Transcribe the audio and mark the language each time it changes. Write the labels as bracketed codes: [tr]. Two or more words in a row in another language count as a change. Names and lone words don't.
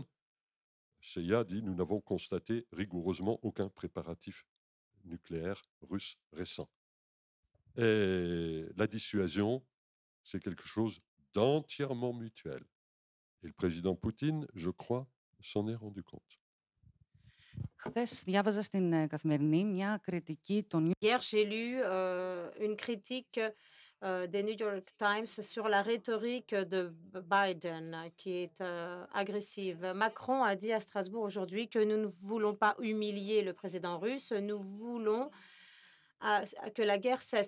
[fr] La CIA dit: nous n'avons constaté rigoureusement aucun préparatif nucléaire russe récent. Et la dissuasion, c'est quelque chose d'entièrement mutuel. Et le président Poutine, je crois, s'en est rendu compte. [el] Χθες διάβαζα στην Καθημερινή μια κριτική των [fr] Hier, j'ai lu une critique des New York Times sur la rhétorique de Biden qui est agressive. Macron a dit à Strasbourg aujourd'hui que nous ne voulons pas humilier le président russe, nous voulons que la guerre cesse.